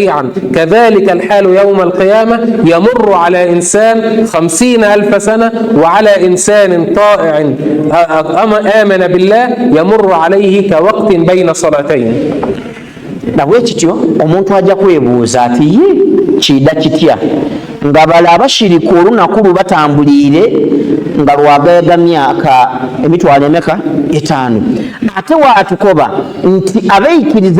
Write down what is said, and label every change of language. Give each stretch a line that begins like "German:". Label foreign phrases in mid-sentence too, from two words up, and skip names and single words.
Arabic: كذلك الحال يوم القيامة، يمر على إنسان 50,000 سنة وعلى إنسان طائع آمن بالله يمر عليه كوقت بين صلاتين.
Ganda: nabwekityo omuntu ajja kwebuuza ati ye kiyidda kitya nga bala abashiriku olunaku lubatambulire nga lwagaaga myaka emitwalo emeka 5 ate waatukoba nti abeeyikiriza